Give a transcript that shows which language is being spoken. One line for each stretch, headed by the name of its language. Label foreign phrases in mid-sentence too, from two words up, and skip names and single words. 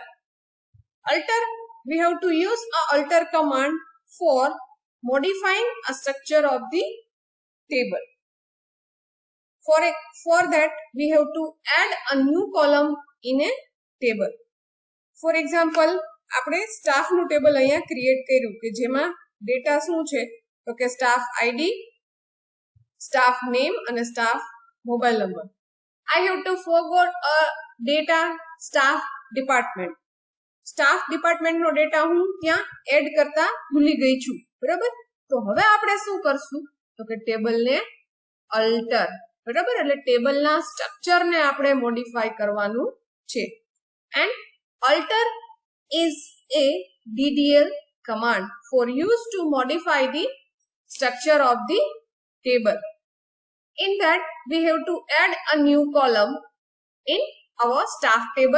English: We have to use a alter command for modifying a structure of the table. For that, we have to add a new column in a table. For example,
Gujarati: આપણે સ્ટાફ નું ટેબલ અહીંયા ક્રિએટ કર્યું કે જેમાં ડેટા શું છે તો કે
English: staff ID, staff name
Gujarati: અને
English: staff mobile number. I have to forgot a data staff department. staff department
Gujarati: નો ડેટા હું ત્યાં એડ કરતા ભૂલી ગઈ છું. બરાબર? તો હવે આપણે શું કરશું તો કે ટેબલને અલ્ટર. બરાબર? એટલે ટેબલના સ્ટ્રક્ચરને આપણે મોડિફાઈ કરવાનું છે.
English: And alter is a DDL command for use to modify the structure of the table. In that, we have to add a new column in our staff table.